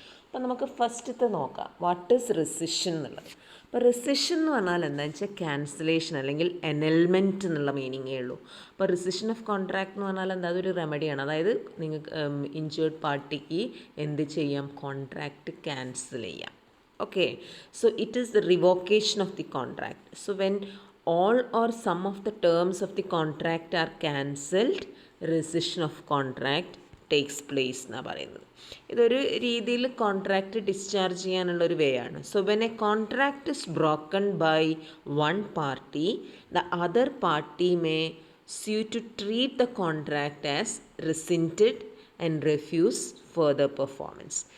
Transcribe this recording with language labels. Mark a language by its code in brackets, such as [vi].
[ml] അപ്പോൾ നമുക്ക് ഫസ്റ്റത്തെ നോക്കാം, [en] what is rescission [ml] എന്നുള്ളത്. അപ്പോൾ റെസിഷൻ എന്ന് പറഞ്ഞാൽ എന്താണെന്ന് വെച്ചാൽ ക്യാൻസലേഷൻ അല്ലെങ്കിൽ എനൽമെൻറ്റ് എന്നുള്ള മീനിങ്ങേ ഉള്ളൂ. അപ്പോൾ റെസിഷൻ ഓഫ് കോൺട്രാക്ട് എന്ന് പറഞ്ഞാൽ എന്താ? അതൊരു റെമഡിയാണ്. അതായത് നിങ്ങൾക്ക് ഇൻജേർഡ് പാർട്ടിക്ക് എന്ത് ചെയ്യാം? കോൺട്രാക്റ്റ് ക്യാൻസൽ ചെയ്യാം. [en] Okay, so it is the revocation of the contract. So when all or some of the terms of the contract are cancelled, rescission of contract takes place [ml] എന്നാണ് പറയുന്നത്. ഇതൊരു രീതിയിൽ കോൺട്രാക്റ്റ് ഡിസ്ചാർജ് ചെയ്യാനുള്ളൊരു വേ ആണ്. [en] So when a contract is broken by one party, the other party may sue to treat the contract as rescinded and refuse further performance.